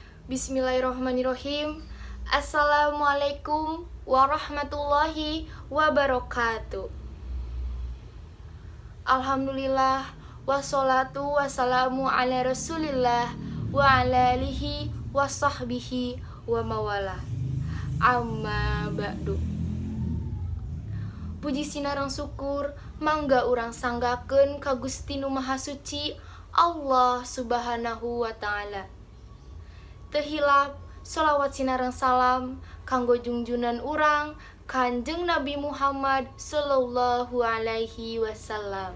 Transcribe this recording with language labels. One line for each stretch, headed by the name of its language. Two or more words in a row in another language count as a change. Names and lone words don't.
Arabic: بسم الله الرحمن الرحيم. السلام عليكم ورحمة الله وبركاته. الحمد لله، والصلاة والسلام على رسول الله وعلى آله وصحبه ومن والاه. أما بعد.
Sundanese: Puji sinarang syukur mangga urang sanggakeun ka Gusti Nu Maha Suci Allah
Arabic: سبحانه وتعالى.
Sundanese: Teu hilap sholawat sinareng salam kanggo junjunan urang Kanjeng Nabi Muhammad
Arabic: صلى الله عليه وسلم.